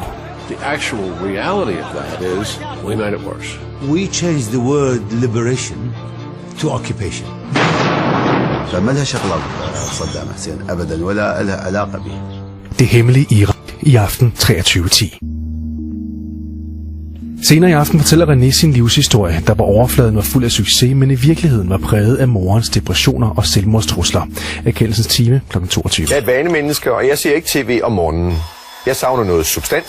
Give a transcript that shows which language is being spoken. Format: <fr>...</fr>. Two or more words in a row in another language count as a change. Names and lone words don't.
<en>The actual reality of that is we made it worse. We changed the word liberation to occupation.</en> <ar>فما لها شغلة بصدام حسين أبدا ولا لها علاقة به.</ar> <da>Det hemmelige Irak i aften 23:10. Senere i aften fortæller René sin livshistorie, der på overfladen var fuld af succes, men i virkeligheden var præget af morens depressioner og selvmordstrusler. Erkendelsens time kl. 22. Jeg er et vanemenneske, og jeg ser ikke tv om morgenen. Jeg savner noget substans.</da>